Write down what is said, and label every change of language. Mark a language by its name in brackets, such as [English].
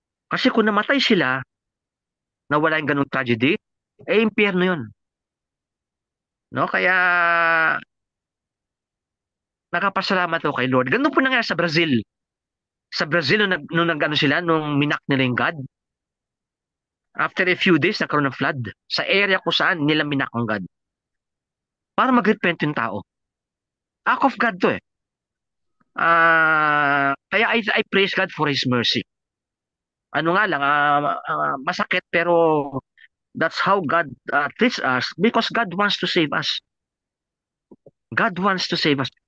[Filipino] Kasi kung namatay sila, na wala yung ganung tragedy, impyerno yun. No? Kaya, nakapasalamat ako kay Lord. Ganun po nangyari sa Brazil. Sa Brazil, nung minak nila yung God, after a few days, nagkaroon ng flood. Sa area kung saan nila minak ang God. Para mag-repent yung tao. [English] Act of God [Filipino] to kaya [English] I praise God for His mercy. [Filipino] Ano nga lang, masakit pero [English] that's how God treats us because God wants to save us. God wants to save us.